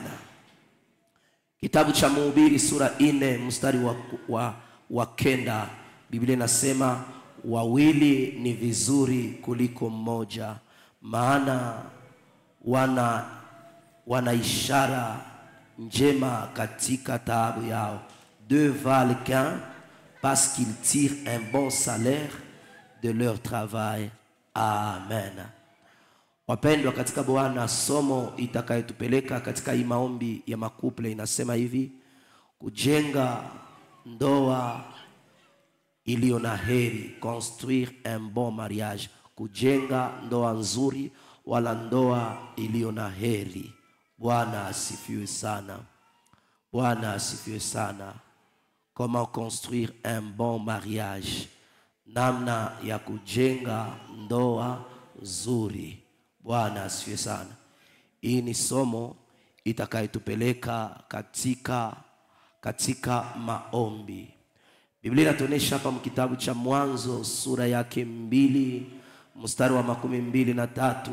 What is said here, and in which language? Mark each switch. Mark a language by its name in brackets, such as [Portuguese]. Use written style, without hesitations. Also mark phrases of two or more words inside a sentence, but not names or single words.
[Swahili] Kitabu cha Mhubiri sura 4 mstari wa 9, Biblia inasema, wawili ni vizuri kuliko mmoja, maana wana ishara njema katika taabu yao. [French] Deux valent qu'un, parce qu'ils tirent un bon salaire de leur travail. [Swahili] Amen. Wapendwa katika Bwana, somo itakayotupeleka katika hii maombi ya makuple inasema hivi: kujenga ndoa iliyo na heri, [French] construire un bon mariage. [Swahili] Kujenga ndoa nzuri wala ndoa iliyo na heri. Bwana asifiwe sana. Bwana asifiwe sana. [French] Comment construire un bon mariage? [Swahili] Namna ya kujenga ndoa nzuri. Bwana asifiwe sana. Hii ni somo itakayotupeleka katika maombi. Biblia inatuonyesha hapa mkitabu cha Mwanzo sura yake 2 mstari wa 23.